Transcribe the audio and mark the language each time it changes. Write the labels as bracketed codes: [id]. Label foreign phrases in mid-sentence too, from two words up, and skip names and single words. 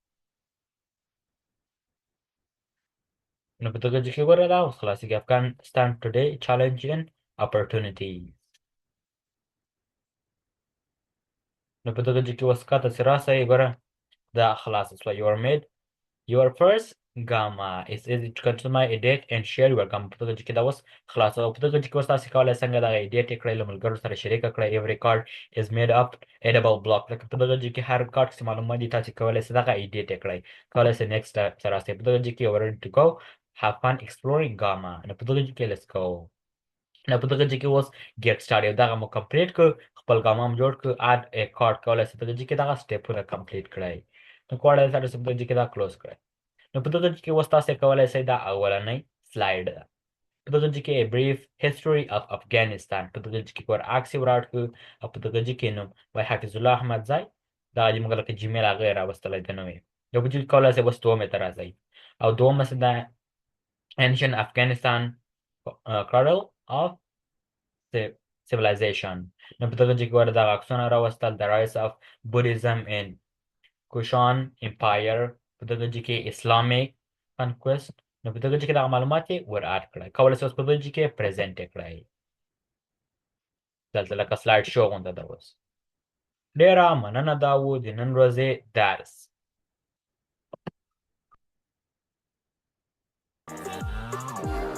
[ps] نو په دغه کې ګوره دا اوس خلاصېږي. [en] Afghanistan Today Challenges and Opportunities. [ps] نو په دغه کې اوس کاته چې راسئ ګوره دا خلاصه شوه. [en] your made your first gamma is easy to consume, edit and share your gamma. [ps] په دغه کې دا اوس خلاصه. او په دغه کې اوس تاسې کولی څنګه دغه ایډیټ یې کړئ، له ملګرو سره شریکه کړئ. [en] every card is made up editable block. [ps] لکه په دغه کې هر کارت چې معلومات دي تاسې کولی شئ دغه ایډیټ یې کړئ. کولی شئ نیکسټ ته راسئ. په دغه کې [en] you're ready to go have fun exploring gamma. [ps] نو په دغه کې [en] let's go. [ps] نو په دغه کې اوس [en] get start [ps] یو دغه مو کمپلیټ کړ، خپل ګام هم جوړ کړ. [en] add a card [ps] کولی شئ په دغه کې دغه سټیپونه کمپلیټ کړئ. نو کولی شئ په دغه کې دا کلوز کړئ. نو په دغه کې اوس تاسې کولی شئ دا اولنۍ سلایډ ده. په دغه کې [en] a brief history of Afghanistan. [ps] په دغه کې ور عکس یې وراټ کړ، او په دغه کې نوم وای حفظ الله احمد ځای دا چې موږ لکه جیمیل هغه یې راوستلی ده نوم یې. یو په دې کې کولی شئ اوس 2مې ته راځئ، او 2مه څه ده [en] ancient Afghanistan cradle of civilization. [ps] نو په دغه کې ګوره دغه عکسونه راوستل. [en] the rise of Buddhism in Kushan Empire. [ps] په دغه کې [en] Islamic conquest. [ps] نو په دغه کې دغه معلومات یې ور اډ کړئ. کولی شئ اوس په دغه کې پریزنټ یې کړئ. دلته لکه [en] slide show [ps] غونډه ده اوس. ډېره مننه دا و د نن ورځې درس.